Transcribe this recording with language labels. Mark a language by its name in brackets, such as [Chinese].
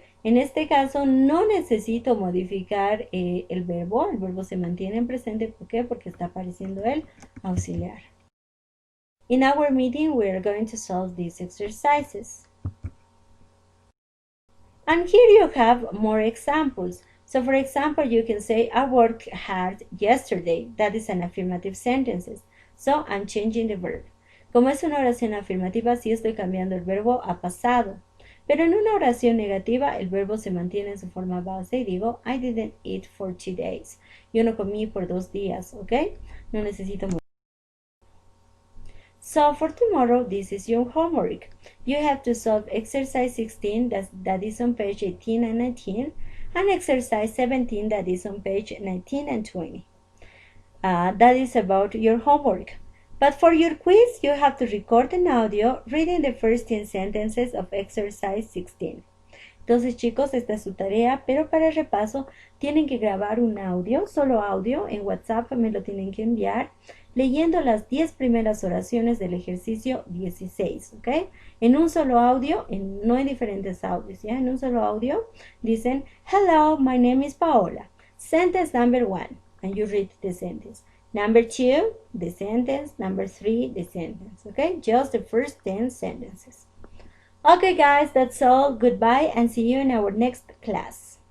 [Spanish] En este caso no necesito modificar el verbo se mantiene en presente. ¿Por qué? Porque está apareciendo el auxiliar. [English] In our meeting, we are going to solve these exercises. And here you have more examples. So for example, you can say, I worked hard yesterday. That is an affirmative sentence. So I'm changing the verb. [Spanish] Como es una oración afirmativa, sí estoy cambiando el verbo a pasado. Pero en una oración negativa, el verbo se mantiene en su forma base y digo, [English] I didn't eat for 2 days. [Spanish] Yo no comí por 2 días, ¿ok? No necesito more. [English] So for tomorrow, this is your homework. You have to solve exercise 16, that is on page 18 and 19, and exercise 17, that is on page 19 and 20. That is about your homework. But for your quiz, you have to record an audio reading the first 10 sentences of exercise 16. [Spanish] Entonces, chicos, esta es su tarea, pero para el repaso tienen que grabar un audio, solo audio, en WhatsApp me lo tienen que enviar, leyendo las 10 primeras oraciones del ejercicio 16, ¿ok? En un solo audio, no en diferentes audios, ¿ya? En un solo audio, dicen, [English] hello, my name is Paola. Sentence number 1, and you read the sentence. Number 2, the sentence. Number 3, the sentence, ¿ok? Just the first 10 sentences. Okay, guys, that's all. Goodbye and see you in our next class.